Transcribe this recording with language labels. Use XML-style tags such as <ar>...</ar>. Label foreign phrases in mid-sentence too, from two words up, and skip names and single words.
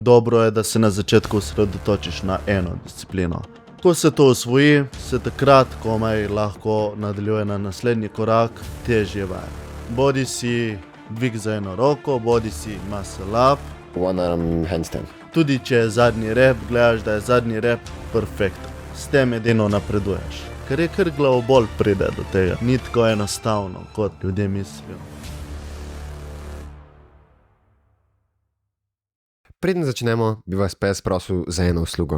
<sl>Dobro je, da se na začetku osredotočiš na eno disciplino. Ko se to osvoji, se takrat komaj lahko nadaljuje na naslednji korak, težje vaje. Bodi si dvig za eno roko, bodi si</sl> <en>muscle up. One arm handstand.</en> <sl>Tudi če je zadnji rep, gledaš, da je zadnji rep perfekten. S tem edino napreduješ. Ker je kar glavobol pride do tega. Ni tako enostavno, kot ljudje mislijo. Preden začnemo, bi vas pes prosil za eno uslugo.</sl>